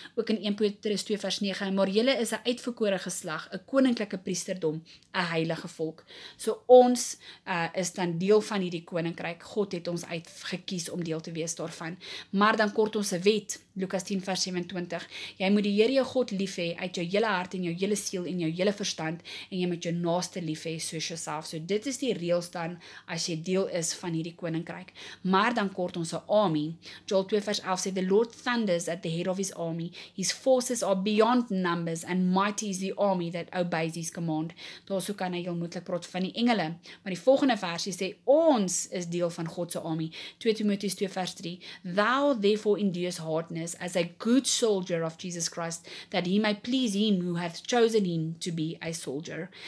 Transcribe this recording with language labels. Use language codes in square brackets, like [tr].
[af] Ook in 1 Petrus 2 vers 9, maar julle is 'n uitverkore geslag, 'n koninklike priesterdom, 'n heilige volk. So ons is dan deel van hierdie koninkryk. God het ons uitgekies om deel te wees daarvan. Maar dan kort ons 'n wet, Lukas 10 vers 27, jy moet die Here jou God lief hê uit jou hele hart en jou hele siel en jou hele verstand, en jy moet jou naaste lief hê soos jouself. So dit is die reëls dan as jy deel is van hierdie koninkryk. Maar dan kort ons 'n army. [en] Joel 2 [af] vers 11 sê, [en] The Lord thunders at the head of his army. His forces are beyond numbers and mighty is the army that obeys his command. [af] Daarso kan hy heel moeilik praat van die engele. Maar die volgende versie sê, ons is deel van God se army. [en] 2 Timoteus 2 [af] vers 3, [en] Thou therefore endures hardness as a good soldier of Jesus Christ, that he may please him who hath chosen him to be a soldier.